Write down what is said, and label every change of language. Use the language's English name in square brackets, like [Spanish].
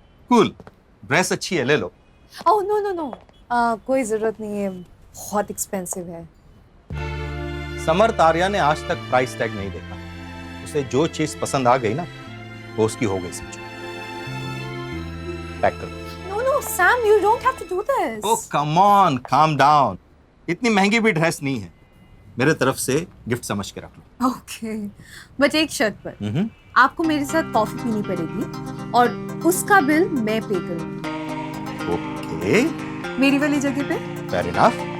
[Hindi] Cool. Dress अच्छी है, ले लो। ओह नो नो नो, कोई जरूरत नहीं है, बहुत एक्सपेंसिव है। समर्थ आर्या ने आज तक प्राइस टैग नहीं देखा। उसे जो चीज पसंद आ गई ना, वो उसकी हो गई समझो। पैक कर दो। [English] No, no, Sam, you don't have to do this. Oh come on, calm down. [Hindi] इतनी महंगी भी ड्रेस नहीं है। मेरे तरफ से गिफ्ट समझ के रख लो। Okay, बट एक शर्त पर, आपको मेरे साथ कॉफी पीनी पड़ेगी और उसका बिल मैं पे करूंगी। [English] okay, [Hindi] मेरी वाली जगह पे। [English] Fair enough.